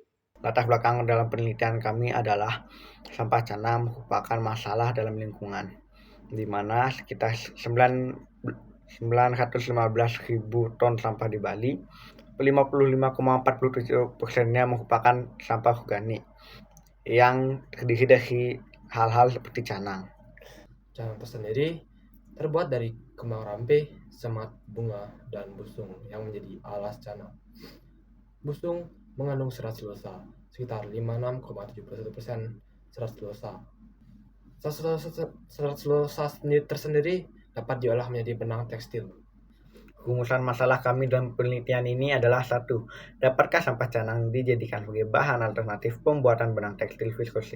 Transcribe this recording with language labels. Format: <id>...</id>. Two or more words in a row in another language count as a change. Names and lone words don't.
<id>Latar belakang dalam penelitian kami adalah sampah canang merupakan masalah dalam lingkungan, di mana sekitar 915.000 ton sampah di Bali, 55,47%-nya merupakan sampah organik yang terdiri dari hal-hal seperti canang. Canang tersendiri terbuat dari kembang rampe, semat, bunga, dan busung yang menjadi alas canang. Busung mengandung serat selulosa, sekitar 56,71% serat selulosa. Serat selulosa tersendiri dapat diolah menjadi benang tekstil. Rumusan masalah kami dalam penelitian ini adalah 1. Dapatkah sampah canang dijadikan sebagai bahan alternatif pembuatan benang tekstil viskosi?</id>